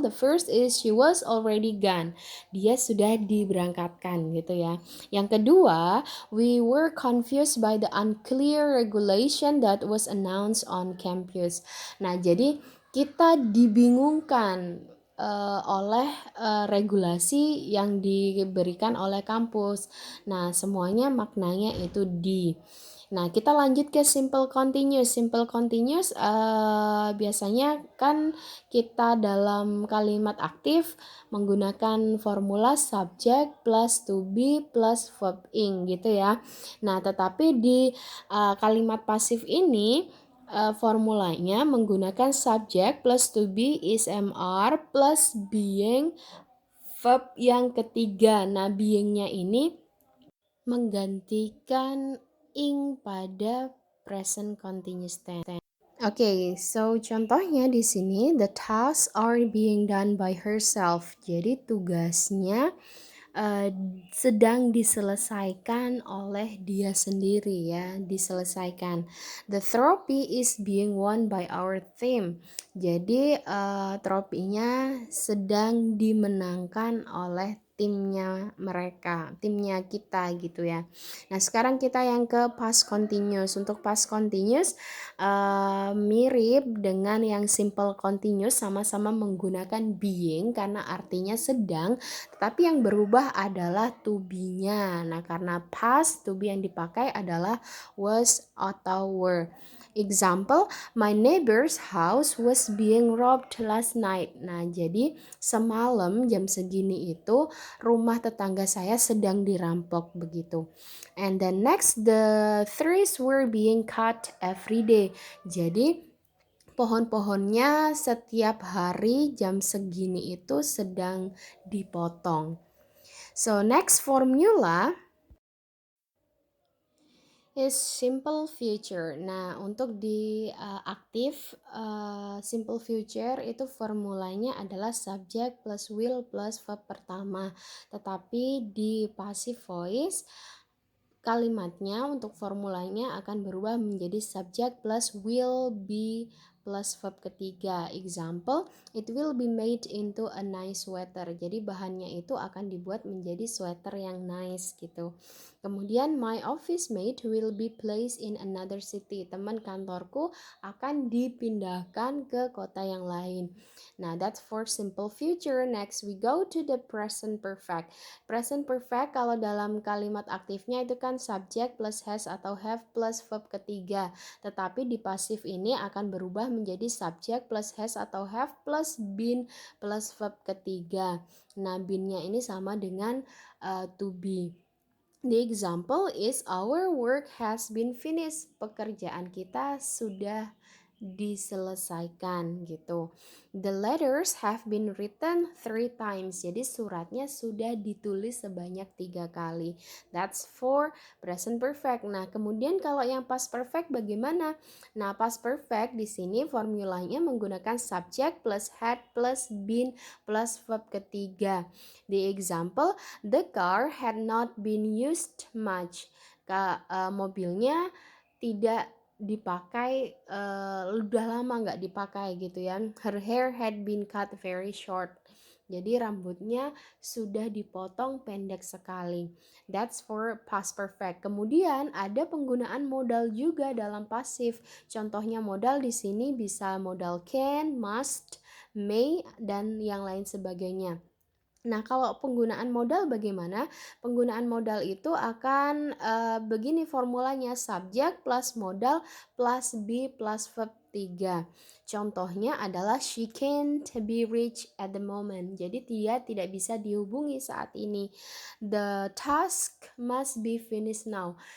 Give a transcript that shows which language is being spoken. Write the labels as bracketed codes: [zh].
[en] The first is she was already gone. [id] Dia sudah diberangkatkan gitu ya. Yang kedua, [en] we were confused by the unclear regulation that was announced on campus. [id] Nah, jadi kita dibingungkan oleh regulasi yang diberikan oleh kampus. Nah, semuanya maknanya itu di. Nah, kita lanjut ke simple continuous. Simple continuous biasanya kan kita dalam kalimat aktif menggunakan formula subject plus to be plus verb ing gitu ya. Nah, tetapi di kalimat pasif ini formulanya menggunakan subject plus to be is, am, are plus being verb yang ketiga. Nah, beingnya ini menggantikan ing pada present continuous tense. Oke, so contohnya di sini [en] the tasks are being done by herself. [id] Jadi tugasnya uh, sedang diselesaikan oleh dia sendiri ya, diselesaikan. [en] The trophy is being won by our team. [id] Jadi tropinya sedang dimenangkan oleh timnya mereka, timnya kita gitu ya. Nah, sekarang kita yang ke past continuous. Untuk past continuous mirip dengan yang simple continuous, sama-sama menggunakan being karena artinya sedang, tetapi yang berubah adalah to be-nya. Nah, karena past, to be yang dipakai adalah was atau were. [en] Example, my neighbor's house was being robbed last night. [id] Nah, jadi semalam jam segini itu rumah tetangga saya sedang dirampok begitu. [en] And then next, the trees were being cut every day. [id] Jadi pohon-pohonnya setiap hari jam segini itu sedang dipotong. [en] So next formula is simple future. [id] Nah, untuk di aktif simple future itu formulanya adalah subject plus will plus verb pertama. Tetapi di passive voice kalimatnya untuk formulanya akan berubah menjadi subject plus will be plus verb ketiga. [en] Example, it will be made into a nice sweater. [id] Jadi bahannya itu akan dibuat menjadi sweater yang nice gitu. Kemudian [en] my office mate will be placed in another city. [id] Teman kantorku akan dipindahkan ke kota yang lain. [en] Nah, that's for simple future. Next, we go to the present perfect. [id] Present perfect kalau dalam kalimat aktifnya itu kan subject plus has atau have plus verb ketiga. Tetapi di pasif ini akan berubah menjadi subject plus has atau have plus been plus verb ketiga. Nah, been-nya ini sama dengan to be. [en] The example is our work has been finished. [id] Pekerjaan kita sudah diselesaikan gitu. [en] The letters have been written 3 times. [id] Jadi suratnya sudah ditulis sebanyak 3 kali. [en] That's for present perfect. [id] Nah, kemudian kalau yang past perfect bagaimana? Nah, past perfect di sini formulanya menggunakan subject plus had plus been plus verb ketiga. [en] The example, the car had not been used much. [id] Mobilnya tidak dipakai, udah lama nggak dipakai gitu ya. [en] Her hair had been cut very short. [id] Jadi rambutnya sudah dipotong pendek sekali. [en] That's for past perfect. [id] Kemudian ada penggunaan modal juga dalam pasif. Contohnya modal di sini bisa modal can, must, may, dan yang lain sebagainya. Nah, kalau penggunaan modal bagaimana? Penggunaan modal itu akan begini formulanya, subjek plus modal plus be plus verb 3. Contohnya adalah [en] she can't be reached at the moment. [id] Jadi dia tidak bisa dihubungi saat ini. [en] The task must be finished now.